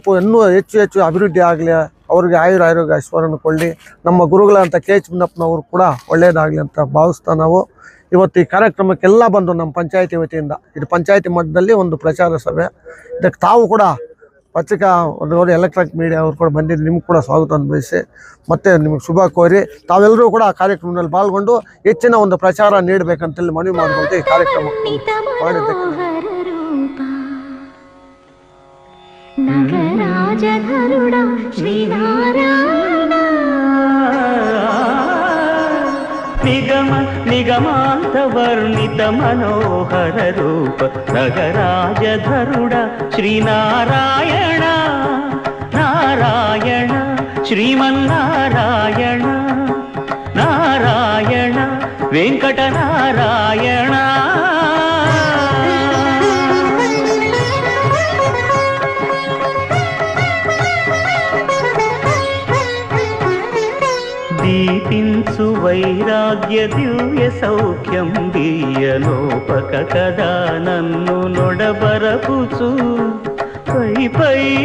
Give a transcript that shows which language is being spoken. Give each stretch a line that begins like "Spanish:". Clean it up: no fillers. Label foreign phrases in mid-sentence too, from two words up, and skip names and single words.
Kannada: ಇನ್ನೂ ಹೆಚ್ಚು ಅಭಿವೃದ್ಧಿ ಆಗಲಿ, ಅವ್ರಿಗೆ ಆರೋಗ್ಯ ಐಶ್ವರ್ಯವನ್ನು ಕೊಳ್ಳಿ, ನಮ್ಮ ಗುರುಗಳಂತ KH ಮುನ್ನಪ್ಪನವರು ಕೂಡ ಒಳ್ಳೆಯದಾಗಲಿ ಅಂತ ಭಾವಿಸ್ತಾ ನಾವು ಇವತ್ತು ಈ ಕಾರ್ಯಕ್ರಮಕ್ಕೆಲ್ಲ ಬಂದು ನಮ್ಮ ಪಂಚಾಯತಿ ವತಿಯಿಂದ, ಇದು ಪಂಚಾಯತಿ ಮಟ್ಟದಲ್ಲಿ ಒಂದು ಪ್ರಚಾರ ಸಭೆ, ಇದಕ್ಕೆ ತಾವು ಕೂಡ ಪತ್ರಿಕಾ ಒಂದು ಎಲೆಕ್ಟ್ರಾನಿಕ್ ಮೀಡಿಯಾ ಅವರು ಕೂಡ ಬಂದಿದ್ದು ನಿಮ್ಗೆ ಕೂಡ ಸ್ವಾಗತ ಬಯಸಿ ಮತ್ತು ನಿಮಗೆ ಶುಭ ಕೋರಿ ತಾವೆಲ್ಲರೂ ಕೂಡ ಆ ಕಾರ್ಯಕ್ರಮದಲ್ಲಿ ಪಾಲ್ಗೊಂಡು ಹೆಚ್ಚಿನ ಒಂದು ಪ್ರಚಾರ ನೀಡಬೇಕಂತೇಳಿ ಮನವಿ ಮಾಡಿಕೊಂಡು ಈ ಕಾರ್ಯಕ್ರಮ ಮಾಡಿದ್ದಕ್ಕೆ
Telugu: నగరాజ గరుడ శ్రీనారాయణ ನಿಗಮ నిగమాంత వర్ణిత మనోహర రూప నగరాజధరుడ శ్రీనారాయణ నారాయణ శ్రీమన్నారాయణ నారాయణ వెంకట నారాయణ దీపించు వైరాగ్య దివ్య సౌఖ్యం దీయనోపక కదా నన్ను నొడబరపుచు పై పై